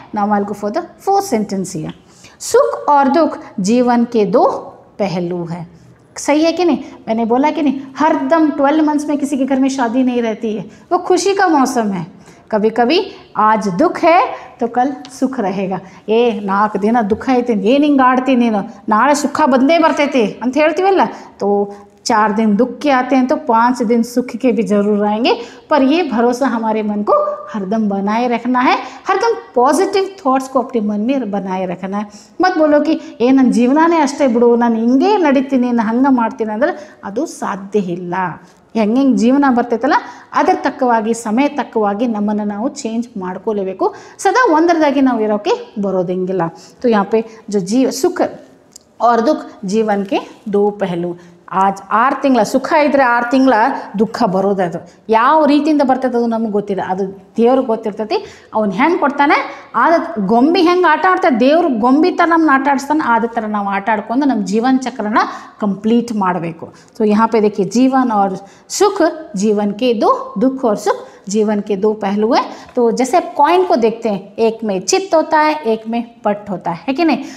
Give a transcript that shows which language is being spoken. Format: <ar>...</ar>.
<en>Now I will go for the fourth sentence here.</en> <hi>सुख और दुख जीवन के दो पहलू है। सही है कि नहीं? मैंने बोला कि नहीं, हरदम 12 मंथ्स में किसी के घर में शादी नहीं रहती है, वो खुशी का मौसम है। कभी कभी आज दुख है तो कल सुख रहेगा।</hi> <kn>ಏ 4 ದಿನ ದುಃಖ ಐತೆ ಏನು ಹಿಂಗೆ ಆಡ್ತೀನಿ ನೀನು, ನಾಳೆ ಸುಖ ಬಂದೇ ಬರ್ತೈತಿ ಅಂತ ಹೇಳ್ತೀವಲ್ಲ,</kn> <hi>तो 4 दिन दुख के आते हैं तो 5 दिन सुख के भी जरूर आएंगे। पर ये भरोसा हमारे मन को हरदम बनाए रखना है, हरदम पॉजिटिव थॉट्स को अपने मन में बनाए रखना है। मत बोलो कि ए</hi> <kn>ನನ್ನ ಜೀವನನೇ ಅಷ್ಟೇ ಬಿಡು, ನಾನು ಹಿಂಗೆ ನಡೀತೀನಿ, ನಾನು ಹಂಗೆ ಮಾಡ್ತೀನಿ ಅಂದರೆ ಅದು ಸಾಧ್ಯ ಇಲ್ಲ। ಹೆಂಗೆ ಜೀವನ ಬರ್ತೈತಲ್ಲ ಅದರ ತಕ್ಕವಾಗಿ ಸಮಯ ತಕ್ಕವಾಗಿ ನಮ್ಮನ್ನು ನಾವು ಚೇಂಜ್ ಮಾಡ್ಕೋಲೇಬೇಕು। ಸದಾ ಒಂದರದಾಗಿ ನಾವು ಇರೋಕ್ಕೆ ಬರೋದಂಗಿಲ್ಲ।</kn> <hi>तो यहाँ पे जो सुख और दुख जीवन के 2 पहलू।</hi> <kn>आज 6 ತಿಂಗಳ ಸುಖ ಇದ್ದರೆ 6 ತಿಂಗಳ ದುಃಖ ಬರೋದು, ಅದು ಯಾವ ರೀತಿಯಿಂದ ಬರ್ತದೆ ಅದು ನಮಗೆ ಗೊತ್ತಿಲ್ಲ, ಅದು ದೇವ್ರಿಗೆ ಗೊತ್ತಿರ್ತೈತಿ। ಅವ್ನು ಹೆಂಗೆ ಕೊಡ್ತಾನೆ, ಆದ ಗೊಂಬೆ ಹೆಂಗೆ ಆಟ ಆಡ್ತಾರೆ, ದೇವ್ರು ಗೊಂಬೆ ಥರ ನಮ್ಮನ್ನ ಆಟ ಆಡಿಸ್ತಾನೆ, ಆದ ಥರ ನಾವು ಆಟ ಆಡ್ಕೊಂಡು ನಮ್ಮ ಜೀವನ ಚಕ್ರನ ಕಂಪ್ಲೀಟ್ ಮಾಡಬೇಕು।</kn> <hi>तो यहाँ पे देखिए जीवन और सुख जीवन के 2, दुख और सुख जीवन के 2 पहलू हैं। तो जैसे आप कॉइन को देखते हैं, एक में चित्त होता है, एक में पट होता है कि नहीं?</hi>